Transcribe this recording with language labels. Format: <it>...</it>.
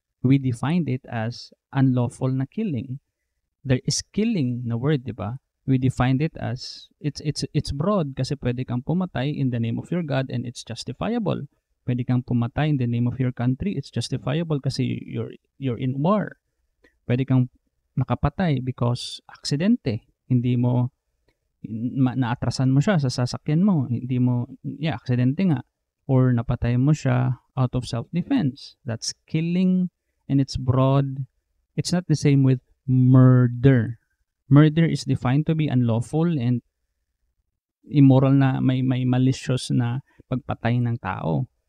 <en>We defined it as unlawful na killing. There is killing na word, di ba? We defined it as it's broad</en> <tl>kasi pwede kang pumatay</tl> <en>in the name of your God and it's justifiable.</en> <tl>Pwede kang pumatay</tl> <en>in the name of your country, it's justifiable kasi you're in war.</en> <tl>Pwede kang nakapatay because aksidente. Hindi mo naatrasan mo siya sa sasakyan mo. Hindi mo, aksidente nga. Or napatay mo siya</tl> <en>out of self-defense. That's killing and it's broad. It's not the same with murder. Murder is defined to be unlawful and immoral na may malicious</en> <tl>na pagpatay ng tao.</tl>